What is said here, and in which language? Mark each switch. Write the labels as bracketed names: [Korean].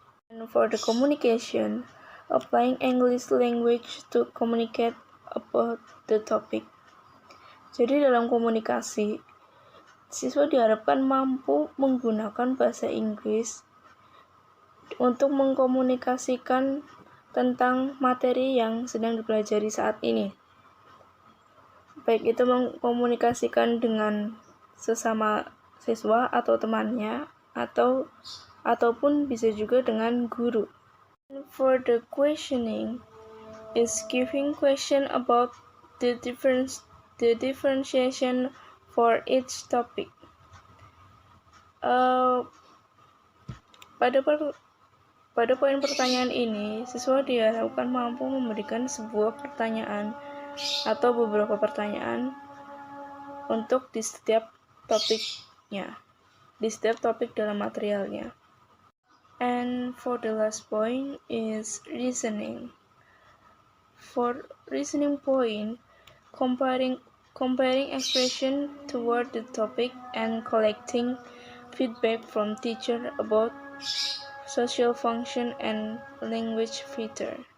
[English] And for the communication, applying English language to communicate about the topic. [Indonesian] Jadi dalam komunikasi, siswa diharapkan mampu menggunakan bahasa Inggris untuk mengkomunikasikan tentang materi yang sedang dipelajari saat ini. Baik itu mengkomunikasikan dengan sesama siswa atau temannya ataupun bisa juga dengan guru. [English] For the questioning is giving question about the differentiation for each topic. [Indonesian] Pada poin pertanyaan ini, siswa diharapkan mampu memberikan sebuah pertanyaan atau beberapa pertanyaan untuk di setiap topiknya, di setiap topik dalam materialnya. [English] And for the last point is reasoning. For reasoning point, comparing expression toward the topic and collecting feedback from teacher about social function and language feature.